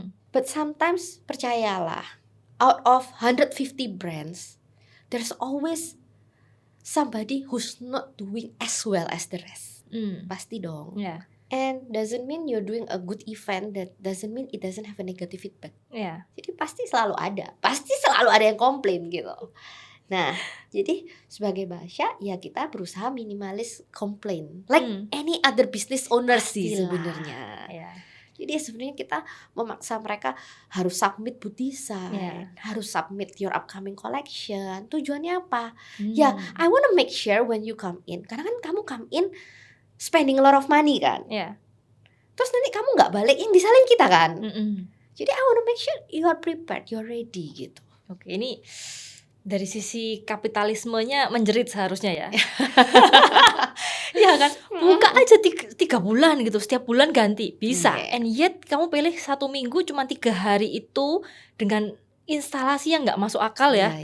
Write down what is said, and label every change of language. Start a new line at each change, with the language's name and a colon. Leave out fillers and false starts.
English: But sometimes percayalah, out of 150 brands, there's always somebody who's not doing as well as the rest.
Indonesian: Pasti dong.
English: And doesn't mean you're doing a good event, that doesn't mean it doesn't have a negative feedback.
Indonesian: Jadi pasti selalu ada yang komplain gitu. Nah, jadi sebagai Basha ya kita berusaha minimalis komplain,
English: like any other business owner
Indonesian: sih sebenarnya. Jadi sebenarnya kita memaksa mereka harus
English: submit booth design,
Indonesian: harus
English: submit your upcoming collection.
Indonesian: Tujuannya apa?
English: Ya, I wanna make sure when you come in,
Indonesian: karena kan kamu
English: come in spending a lot of money kan.
Indonesian: Terus nanti kamu nggak balik, yang disalin kita kan.
English: Jadi I wanna make sure you are prepared, you're ready gitu.
Indonesian: Oke, ini dari sisi kapitalismenya menjerit seharusnya ya. Iya kan, buka aja 3 bulan gitu, setiap bulan ganti bisa.
English: And yet
Indonesian: kamu pilih 1 minggu cuma 3 hari itu dengan instalasi yang nggak masuk akal ya.